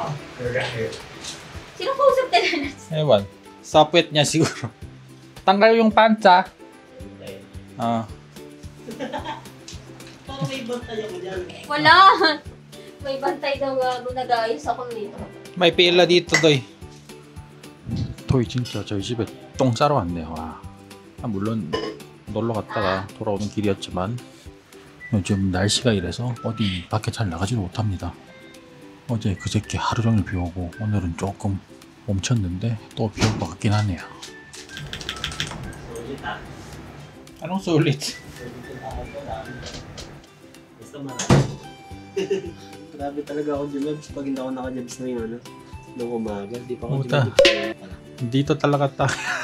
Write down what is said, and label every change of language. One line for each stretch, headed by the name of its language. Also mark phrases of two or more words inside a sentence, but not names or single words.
Filipino: Sino kausap nila na? Ewan. Sa puwet niya siguro. Tanggal yung pantsa. Ah. Parang may bantay ako dyan. Wala! May bantay daw nag-aayos ako dito. may pila dito, doy.
Korean: 도희 진짜 저희 집에 똥 싸러 왔네요. 와. 물론 놀러 갔다가 돌아오는 길이었지만 요즘 날씨가 이래서 어디 밖에 잘 나가지도 못합니다. 어제 그저께 하루 종일 비 오고 오늘은 조금 멈췄는데 또 비 올 것 같긴 하네요.
Filipino: Sulit ah. Anong sulit? Basta marami. Grabe talaga ako jabs pag hindi ako naka-jabs na yun, ano? Nung umaga, di pa ako Puta. jabs. Dito talaga tayo.